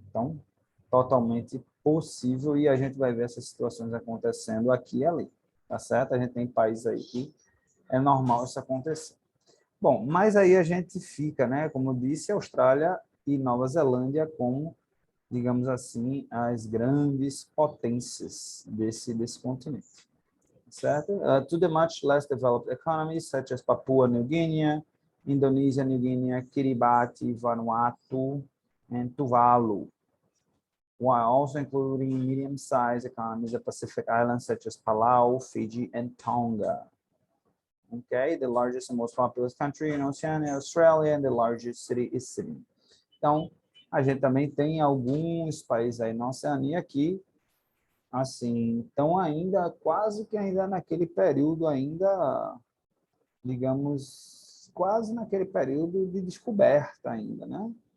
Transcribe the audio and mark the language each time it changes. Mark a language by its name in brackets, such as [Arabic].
[Portuguese] Então, totalmente possível e a gente vai ver essas situações acontecendo aqui e ali, tá certo? A gente tem países aí que é normal isso acontecer. Bom, mas aí a gente fica, né, como eu disse, Austrália e Nova Zelândia como, digamos assim, as grandes potências desse continente, certo? [English] To the much less developed economies, such as Papua New Guinea, Indonesia, New Guinea, Kiribati, Vanuatu, and Tuvalu, while also including medium-sized economies of Pacific islands such as Palau, Fiji, and Tonga. Okay, the largest and most populous country in Oceania, Australia, and the largest city is Sydney. [Portuguese] Então, a gente também tem alguns países aí na Oceania que, assim, estão ainda, quase que ainda naquele período ainda digamos, quase naquele período de descoberta ainda, né?